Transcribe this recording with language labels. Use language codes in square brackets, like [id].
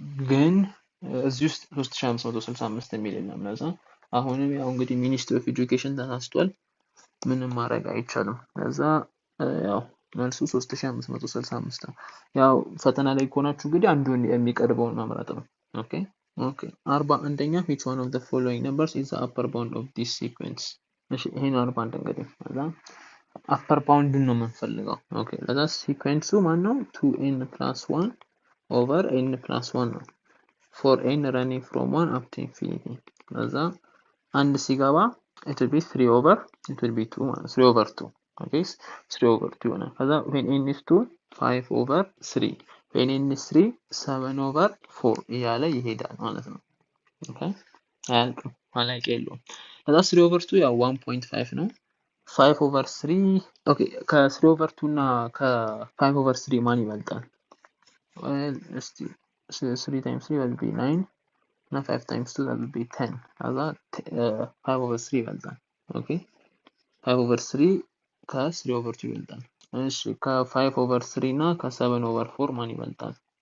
[am] ግን እዚህ ውስጥ 3565 የሚል የለም። ለዛ አሁንም ያው እንግዲህ ሚኒስትሪ ኦፍ ኤጁኬሽን ተሳስቷል፣ ምንም ማድረግ አይቻልም። ለዛ ያው መልሱ 3565 ነው። ያው ፈተና ላይ ከሆናችሁ እንግዲህ አንዱን የሚቀርበውን መምረጥ ነው። ኦኬ 41ኛ [en] which one of the following numbers is the upper bound of this sequence? [am] እሺ ይሄን 41 እንግዲህ ለዛ upper bound ነው የምንፈልገው። ኦኬ ለዛ ሲኩዌንሱ ማን ነው? [en] 2n plus 1 over n plus 1 ነው። for n running from 1 up to infinity [am] ለዛ አንድ ሲገባ [en] it will be 3 over 2 [am] ማለት [en] 3 over 2. [am] okay 3 over 2 ይሆናል። ከዛ [en] when n is 2 [am] 5 over 3 [en] when n is 3 [am] 7 over 4 እያለ ይሄዳል ማለት ነው። ኦኬ አያልቅም፣ ማለቂያ የለውም። ከዛ 3 over 2 ያው 1.5 ነው። 5 over 3 ኦኬ ከ3 over 2 እና ከ5 over 3 ማን ይበልጣል? እስቲ [en] 3 times 3 will be 9 [am] እና [en] 5 times 2 that will be 10 [am] ከዛ 5 over 3 ይበልጣል። ኦኬ 5 over 3 ከ3 over 2 ይበልጣል። እሺ ከ5 over 3 እና ከ7 over 4 ማን ይበልጣል?